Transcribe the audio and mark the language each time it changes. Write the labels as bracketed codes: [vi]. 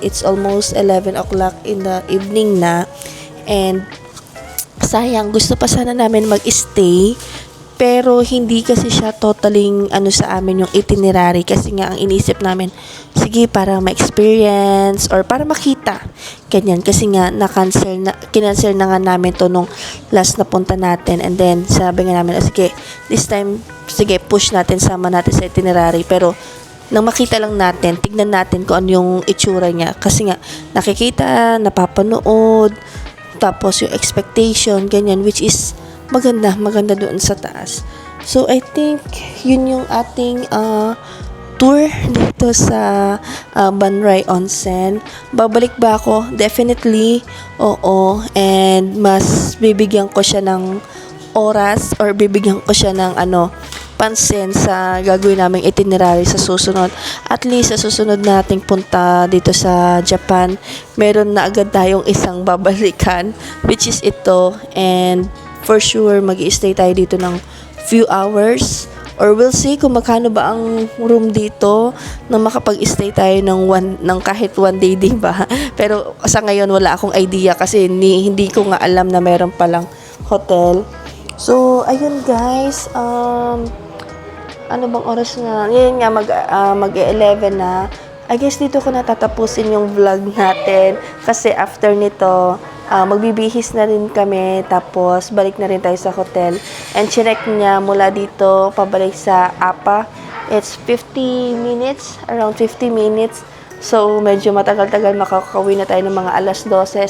[en] It's almost 11 o'clock in the evening na. [tl] And sayang, gusto pa sana namin mag-stay. Pero hindi kasi siya totaling sa amin yung itinerary. Kasi nga ang inisip namin, sige para ma-experience or para makita. Ganyan. Kasi nga kinancel na nga namin to nung last na punta natin. And then sabi nga namin, sige, this time, sige, push natin, sama natin sa itinerary. Pero nang makita lang natin, tignan natin kung ano yung itsura niya. Kasi nga, nakikita, napapanood, tapos yung expectation, ganyan, which is maganda doon sa taas. So, I think, yun yung ating tour dito sa Banrai Onsen. Babalik ba ako? Definitely, oo. And mas bibigyan ko siya ng oras or bibigyan ko siya ng pansin sa gagawin naming itinerary sa susunod. At least sa susunod nating punta dito sa Japan, meron na agad tayong isang babalikan, which is ito. And for sure, mag-i-stay tayo dito ng few hours. [en] Or we'll see [tl] kung magkano ba ang room dito na makapag-stay tayo ng kahit 1 day, diba? Pero sa ngayon, wala akong idea kasi hindi ko nga alam na meron palang hotel. So, ayun guys, ano bang oras na? Yan nga, mag-11 na. I guess dito ko natatapusin yung vlog natin. Kasi after nito, magbibihis na rin kami. Tapos, balik na rin tayo sa hotel. And chinek niya mula dito, pabalik sa APA. [en] It's 50 minutes, around 50 minutes. [tl] So, medyo matagal-tagal makakauwi na tayo ng mga alas 12.